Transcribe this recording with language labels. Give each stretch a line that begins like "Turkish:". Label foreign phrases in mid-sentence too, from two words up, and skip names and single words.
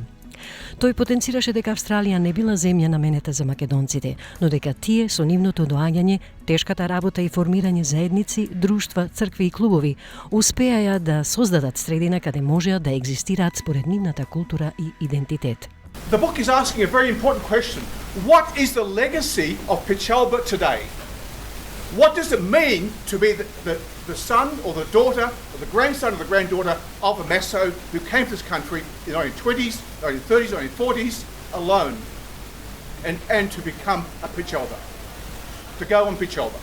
Macedonian: Тој потенцираше дека Австралија не била земја наменета за македонците, но дека тие со нивното доаѓање, тешката работа и формирање заедници, друштва, цркви и клубови успеаја да создадат средина каде можеа да екзистираат според нивната култура и идентитет.
English: The book is asking a very important question. What is the legacy of Pechalba today? What does it mean to be the son or the daughter or the grandson or the granddaughter of a Maso who came to this country in the 1920s, 1930s, 1940s alone and to become a Pechalba, to go on Pechalba?